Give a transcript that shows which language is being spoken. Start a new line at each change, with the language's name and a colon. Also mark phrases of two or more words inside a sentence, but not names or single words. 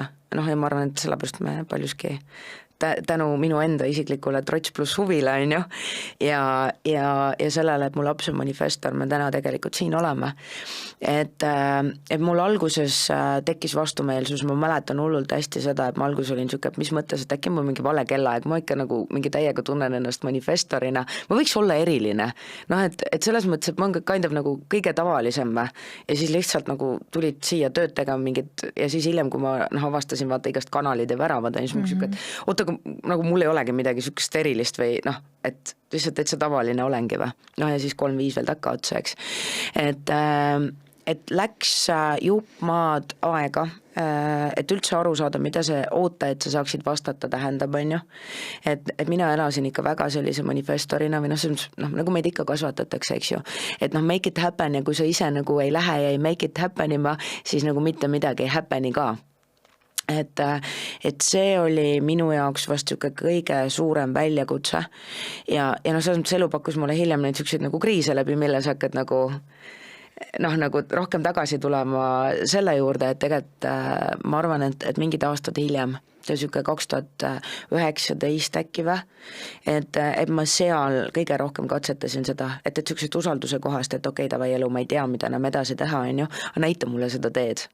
Estonian: Ja ma arvan, et sellepärast me paljuski tänu minu enda isiklikule trots pluss huvile on ju ja sellele, et mu laps on manifestor, me täna tegelikult siin oleme. Et mul alguses tekkis vastumeelsus, ma mäletan hullult hästi seda, et ma alguses olin siuke, et mis mõttes, et äkki mul mingi vale kellaeg, ma ikka nagu mingi täiega tunnen ennast manifestorina, ma võiks olla eriline. Et selles mõttes, et ma olen
English: kind of
Estonian: nagu kõige tavalisem ja siis lihtsalt nagu tulid siia tööd tegema mingid ja siis hiljem, kui ma avastasin vaata igast kanalid ja väravad, siis ma siuke, et oota, nagu mul ei olegi midagi sükest erilist või et lihtsalt täitsa tavaline olengi või. Ja siis 3-5 veel takka otsa, eks. Et läks jupp maad aega, et üldse aru saada, mida see oota, et sa saaksid vastata tähendab, on ju. Et mina elasin ikka väga sellise manifestorina või nagu meid ikka kasvatatakse, eks ju. Et
English: make it happen
Estonian: ja kui sa ise nagu ei lähe ja ei
English: make it
Estonian: happenima, siis nagu mitte midagi ei happeni ka. Et see oli minu jaoks vast kõige suurem väljakutse ja selles mõttes elu pakkus mulle hiljem neid selliseid nagu kriise läbi, milles hakkad nagu rohkem tagasi tulema selle juurde, et tegelikult ma arvan, et mingid aastad hiljem, see on 2019 äkki või, et ma seal kõige rohkem katsetasin seda, et sellised usalduse kohast, et okei, tavai elu, ma ei tea, mida enam edasi teha, on ju, aga näita mulle seda teed.